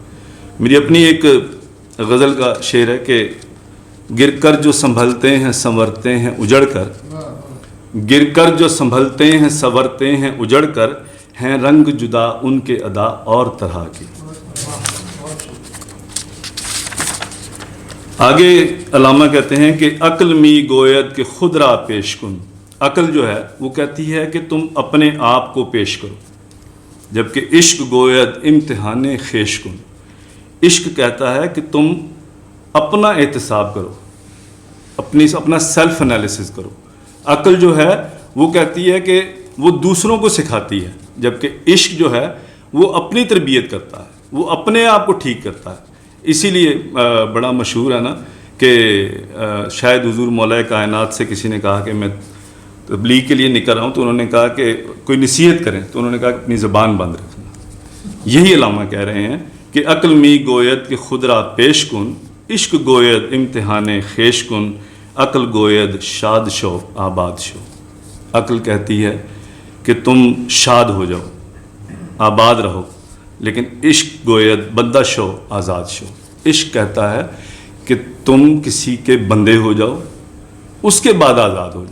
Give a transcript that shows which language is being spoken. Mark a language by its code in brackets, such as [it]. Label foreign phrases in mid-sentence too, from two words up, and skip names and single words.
[ur] میری اپنی ایک غزل کا شعر ہے کہ گر کر جو سنبھلتے ہیں سنورتے ہیں اجڑ کر، گر کر جو سنبھلتے ہیں سنورتے ہیں اجڑ کر، ہیں رنگ جدا ان کے ادا اور طرح کی۔ آگے علامہ کہتے ہیں کہ [fa] عقل می گوید کہ خود را پیش کن، [ur] عقل جو ہے وہ کہتی ہے کہ تم اپنے آپ کو پیش کرو، جبکہ [fa] عشق گوید امتحان خیش کن، [ur] عشق کہتا ہے کہ تم اپنا احتساب کرو، اپنا [en] self analysis [ur] کرو۔ عقل جو ہے وہ کہتی ہے کہ وہ دوسروں کو سکھاتی ہے، جبکہ عشق جو ہے وہ اپنی تربیت کرتا ہے، وہ اپنے آپ کو ٹھیک کرتا ہے۔ اسی لیے بڑا مشہور ہے نا کہ شاید حضور مولا کائنات سے کسی نے کہا کہ میں تبلیغ کے لیے نکل رہا ہوں، تو انہوں نے کہا کہ کوئی نصیحت کریں، تو انہوں نے کہا کہ اپنی زبان بند رکھنا۔ یہی علامہ کہہ رہے ہیں کہ [fa] عقل می گوید کہ خود را پیش کن، عشق گوید امتحان خیش کن، عقل گوید شاد شو آباد شو۔ [ur] عقل کہتی ہے کہ تم شاد ہو جاؤ، آباد رہو، لیکن [fa] عشق گوید بندہ شو آزاد شو۔ [ur] عشق کہتا ہے کہ تم کسی کے بندے ہو جاؤ، اس کے بعد آزاد ہو جاؤ۔